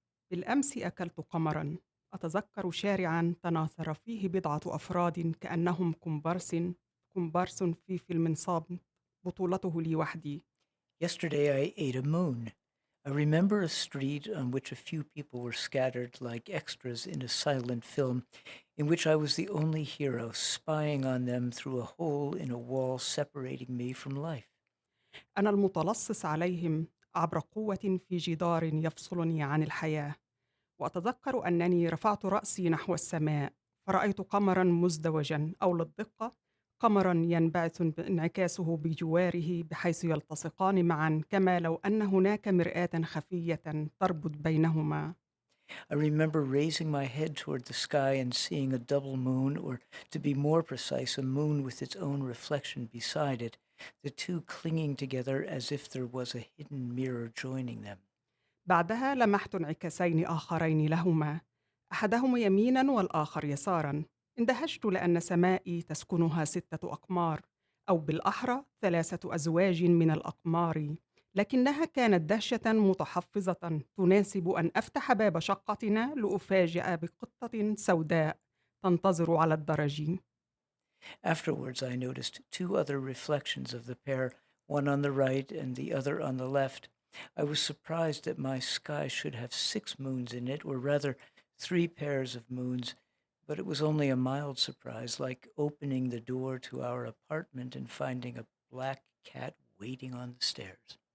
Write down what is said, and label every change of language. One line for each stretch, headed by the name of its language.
Arabic: بالأمس أكلت قمراً، أتذكر شارعاً تناثر فيه بضعة أفراد كأنهم كومبارس في فيلم صامت بطولته لي وحدي.
English: Yesterday I ate a moon. I remember a street on which a few people were scattered like extras in a silent film in which I was the only hero, spying on them through a hole in a wall separating me from life.
Arabic: أنا المتلصص عليهم عبر قوة في جدار يفصلني عن الحياة. وأتذكر أنني رفعت رأسي نحو السماء فرأيت قمراً مزدوجاً أو للدقة قمراً ينبعث انعكاسه بجواره بحيث يلتصقان معاً كما لو أن هناك مرآة خفية تربط بينهما.
English: I remember raising my head toward the sky and seeing a double moon, or to be more precise, a moon with its own reflection beside it, the two clinging together as if there was a hidden mirror joining them.
Arabic: بعدها لمحت انعكاسين آخرين لهما، أحدهما يميناً والآخر يساراً. اندهشت لأن سمائي تسكنها 6 أقمار، أو بالأحرى 3 أزواج من الأقمار، لكنها كانت دهشة متحفظة تناسب أن أفتح باب شقتنا لأفاجأ بقطة سوداء تنتظر على الدرج.
English: Afterwards, I noticed two other reflections of the pair, one on the right and the other on the left. I was surprised that my sky should have 6 moons in it, or rather 3 pairs of moons, but it was only a mild surprise, like opening the door to our apartment and finding a black cat waiting on the stairs.